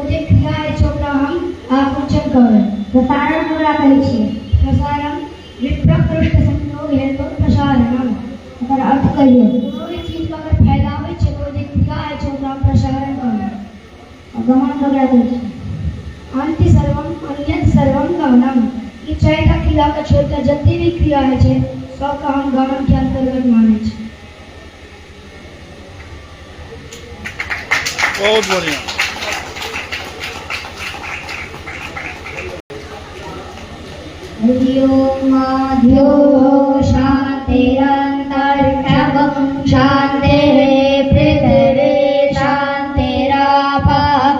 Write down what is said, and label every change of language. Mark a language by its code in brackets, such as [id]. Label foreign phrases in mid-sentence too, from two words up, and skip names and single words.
[mai] जे क्रिया है छै ओकरा हम आकुंचन कहबै प्रसारण कपड़ा कहै छी प्रसारण विप्रकृष्ट संयोग है तो प्रसारणम एकर अर्थ कहियो कोनो भी चीज को अगर फैलाबै छै तो जे क्रिया है छै ओकरा हम प्रसारण कहबै गमन कपड़ा कहै छी [sa] अंति सर्वम अन्यत सर्वम गमनम [mai] ई 4टा क्रिया के छोड़ के जति भी क्रिया है छै सबका हम गमन के अंतर्गत माने छी बहुत बढ़िया [sa] माध्यो शान्तिरन्तरिक्षं शान्तिः पृथिवी शान्तिरापः